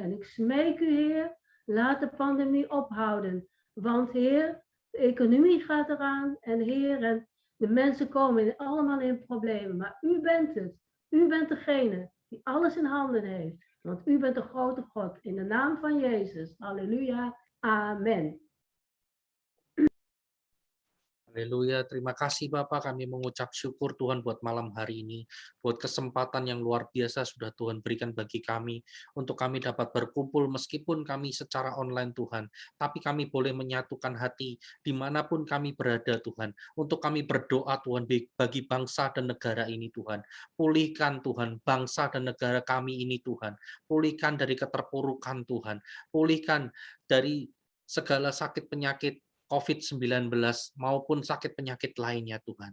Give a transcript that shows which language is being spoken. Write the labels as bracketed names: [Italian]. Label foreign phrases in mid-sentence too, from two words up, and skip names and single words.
[Dutch] En ik smeek u, Heer, laat de pandemie ophouden. Want, Heer, de economie gaat eraan. En, Heer, en de mensen komen allemaal in problemen. Maar u bent het. U bent degene die alles in handen heeft. Want u bent de grote God. In de naam van Jezus. Halleluja. Amen. [Indonesian] Haleluya, terima kasih Bapak, kami mengucap syukur Tuhan buat malam hari ini, buat kesempatan yang luar biasa sudah Tuhan berikan bagi kami, untuk kami dapat berkumpul meskipun kami secara online Tuhan, tapi kami boleh menyatukan hati dimanapun kami berada Tuhan, untuk kami berdoa Tuhan bagi bangsa dan negara ini Tuhan, pulihkan Tuhan bangsa dan negara kami ini Tuhan, pulihkan dari keterpurukan Tuhan, pulihkan dari segala sakit penyakit COVID-19 maupun sakit penyakit lainnya Tuhan.